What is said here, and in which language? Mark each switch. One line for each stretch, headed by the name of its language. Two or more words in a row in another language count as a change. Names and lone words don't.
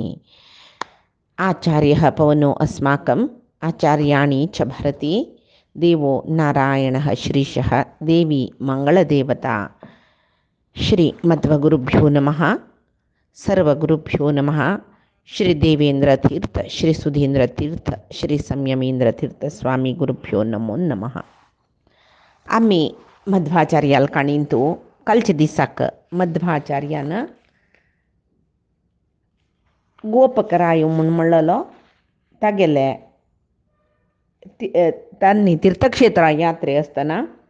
Sanskrit: आचार्यः पवनो अस्माकम् आचार्याणि च भरति देवो नारायणः श्रीशः देवी मङ्गलदेवता। श्रीमध्वगुरुभ्यो नमः। सर्वगुरुभ्यो नमः। श्री देवेंद्र तीर्थ, श्री सुधींद्र तीर्थ, श्री संयमेंद्र तीर्थ स्वामी गुरुभ्यो नमो नमः.
Konkani: आम्ही मध्वाचार्याल काणींतू कालचे दिसाक मध्वाचार्यानं गोपकरायो म्हणून म्हणलेलो तागेले त्यांनी तीर्थक्षेत्रा यात्रे असताना